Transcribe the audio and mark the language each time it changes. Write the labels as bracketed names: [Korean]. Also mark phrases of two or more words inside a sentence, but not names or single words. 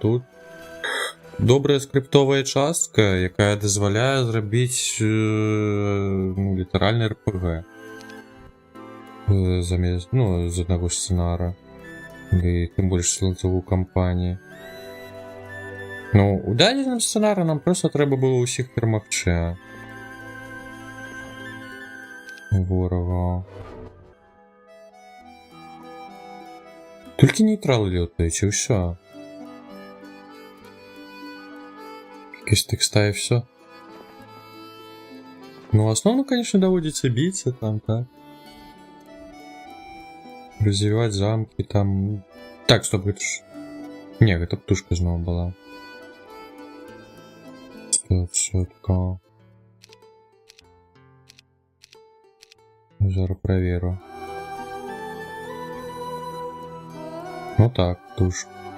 [Belarusian] Тут добрая скриптовая частка, якая дазваляе зрабіць ну, літаральны РПГ замест, ну, з аднаго сцэнара і тым больш сілцавую кампанію. Ну, у дадзеным сцэнары нам проста трэба было ўсіх перамагчы ворага. Толькі нейтралы лётаюць і ўсё. [Russian] Из текста и все. Ну, в основном, конечно, доводится биться там, так. Развивать замки там. Так, стоп, это ж... Не, это птушка снова была. Стоп, все такого. Зараз проверю. Ну так, птушка.